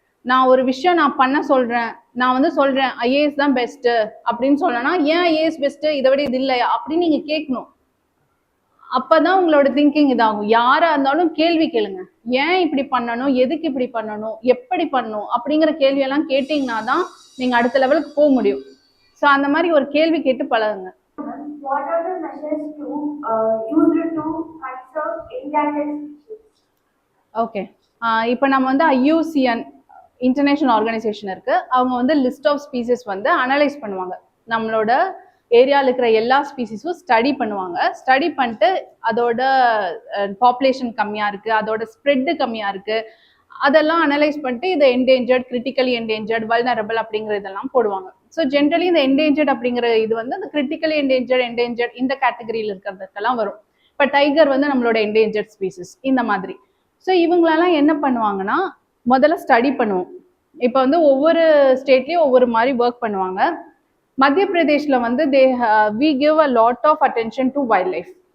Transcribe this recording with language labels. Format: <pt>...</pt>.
<ta>நான் ஒரு விஷயம் நான் பண்ண சொல்கிறேன், நான் வந்து சொல்கிறேன் ஐஏஎஸ் தான் பெஸ்ட்டு அப்படின்னு சொல்லனா, ஏன் ஐஏஎஸ் பெஸ்ட்டு, இதை விட இது இல்லையா அப்படின்னு நீங்கள் கேட்கணும். அப்போ தான் உங்களோட திங்கிங் இதாகும். யாராக இருந்தாலும் கேள்வி கேளுங்க. ஏன் இப்படி பண்ணணும், எதுக்கு இப்படி பண்ணணும், எப்படி பண்ணணும் அப்படிங்கிற கேள்வியெல்லாம் கேட்டிங்கன்னா தான் நீங்கள் அடுத்த லெவலுக்கு போக முடியும். ஸோ அந்த மாதிரி ஒரு கேள்வி கேட்டு பழகுங்க.</ta> <en>What are the measures used to conserve endangered species?</en> <ta>Okay, இப்போ நம்ம வந்து IUCN இன்டர்நேஷனல் ஆர்கனைசேஷன் இருக்கு. அவங்க வந்து லிஸ்ட் ஆஃப் ஸ்பீசிஸ் வந்து அனலைஸ் பண்ணுவாங்க. நம்மளோட ஏரியாவில் இருக்கிற எல்லா ஸ்பீசிஸும் ஸ்டடி பண்ணுவாங்க. ஸ்டடி பண்ணிட்டு அதோட பாப்புலேஷன் கம்மியாக இருக்குது, அதோட ஸ்ப்ரெட்டு கம்மியாக இருக்குது, அதெல்லாம் அனலைஸ் பண்ணிட்டு இதை என்டேஞ்சர்ட், கிரிட்டிக்கலி என்டேஞ்சர்ட், வல்னரபிள் அப்படிங்கிற இதெல்லாம் போடுவாங்க. ஸோ ஜென்ரலி இந்த என்டேஞ்சர்ட் அப்படிங்கிற இது வந்து அந்த கிரிட்டிக்கலி என்டேஞ்சர்ட் இந்த கேட்டகரியில் இருக்கிறதுக்கெல்லாம் வரும். இப்போ டைகர் வந்து நம்மளோட என்டேஞ்சர்ட் ஸ்பீசிஸ் இந்த மாதிரி. ஸோ இவங்களெல்லாம் என்ன பண்ணுவாங்கன்னா, முதல்ல ஸ்டடி பண்ணுவோம். இப்போ வந்து ஒவ்வொரு ஸ்டேட்லேயும் ஒவ்வொரு மாதிரி ஒர்க் பண்ணுவாங்க.</ta> <en>மத்திய பிரதேஷில் வந்து we give a lot of attention to wildlife.</en>